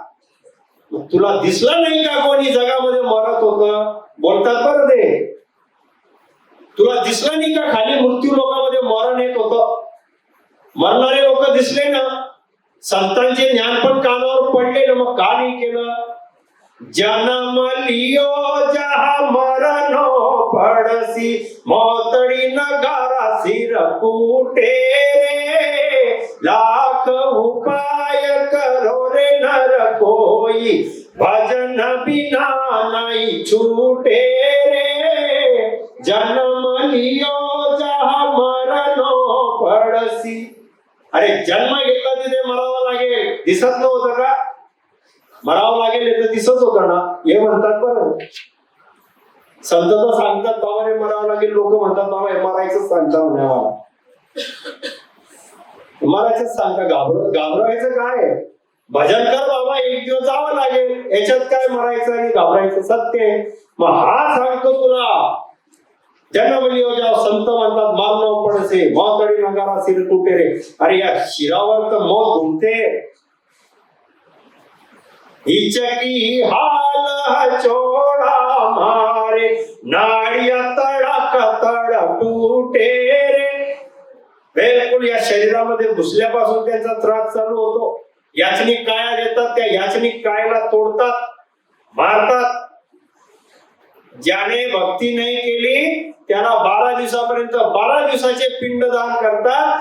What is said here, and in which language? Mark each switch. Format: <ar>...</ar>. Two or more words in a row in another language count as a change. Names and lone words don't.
<mr>तुला दिसलं नाही का कोणी जगामध्ये मरत होत? बोलतात बरं ते, तुला दिसलं नाही का खाली मृत्यू लोकांमध्ये मरण येत होत? मरणारे लोक दिसले ना, संतांचे ज्ञान पण कानावर पडले ना, मग का नाही केलं?</mr> <raj>जन्म लियो जहा मरणो पडसी, मोतडी नगारा सिर कुटे, लाख उपाय करो रे नर कोई, भजन बिना नहीं छूटे रे. जन्म लियो जहा मरणो पडसी.</raj> <mr>अरे जन्म घेतला तिथे मरावं लागेल, दिसत नव्हतं का? मरावं लागेल तर दिसत होतं ना. हे म्हणतात बरं, संत तर सांगतात बाबा रे मरावं लागेल, लोक म्हणतात बाबा हे मरायचंच सांगता म्हणे आम्हाला, मरायचंच सांगता. घाबरायचं काय? भजन कर बाबा, एक दिवस जावं लागेल, याच्यात काय मरायचं आणि घाबरायचं? सत्य. मग हा सांगतो तुला,</mr> <raj>जन्म लियो जाओ.</raj> <mr>संत म्हणतात</mr> <raj>मारणं पडसे, मोतडी नगारा सिर कुटे रे.</raj> <mr>अरे या शिरावर तर मौत घुमते.</mr> <raj>हिचकी हाल चोड़ा मारे, नाड़िया तड़क तड़ टूटे रे.</raj> <mr>बिलकुल या शरीरामध्ये घुसल्यापासून त्यांचा त्रास चालू होतो. याचनिक काया देतात, त्या याचनिक कायाला तोडतात, मारतात. ज्याने भक्ती नाही केली त्याला 12 दिवसापर्यंत 12 दिवसाचे पिंडदान करतात.</mr>